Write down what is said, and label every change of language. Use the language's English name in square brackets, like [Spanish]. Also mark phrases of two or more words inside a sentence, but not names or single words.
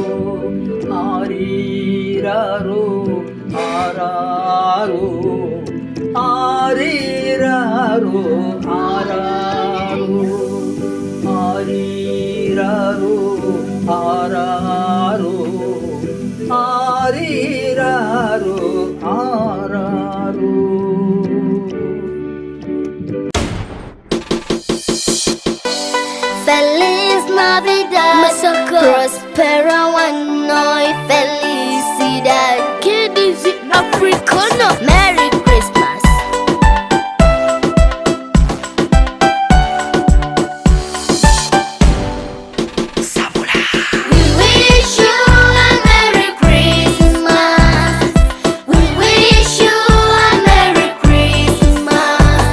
[Tamil] ஆரீராரோ ஆராரோ, ஆரீராரோ ஆராரோ, ஆரீராரோ ஆராரோ, ஆரீராரோ ஆராரோ. [Spanish] Feliz Navidad, prospera one y felicidad. ¿Qué dice africano? [English] Merry Christmas. We wish you a Merry Christmas. We wish you a Merry Christmas.